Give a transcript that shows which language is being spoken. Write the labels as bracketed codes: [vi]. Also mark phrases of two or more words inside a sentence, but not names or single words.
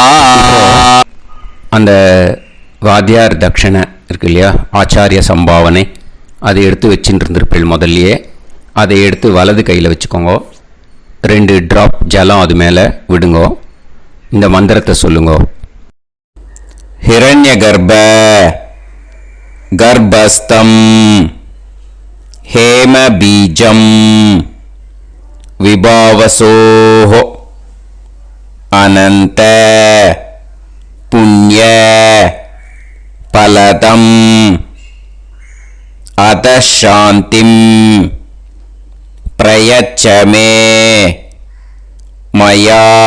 [ta] அந்த வாத்தியார் தட்சணை இருக்கு இல்லையா, ஆச்சாரிய சம்பாவனை, அதை எடுத்து வச்சுட்டு இருந்திருப்பேள் முதல்லையே. அதை எடுத்து வலது கையில் வச்சுக்கோங்க. 2 டிராப் ஜலம் அது மேலே விடுங்கோ. இந்த மந்திரத்தை சொல்லுங்கோ. [sa] हिरण्यगर्भ गर्भस्थं हेमबीजं विभावसोः अनंत पुण्य फलदम् अतः शान्तिं प्रयच्छ मे मया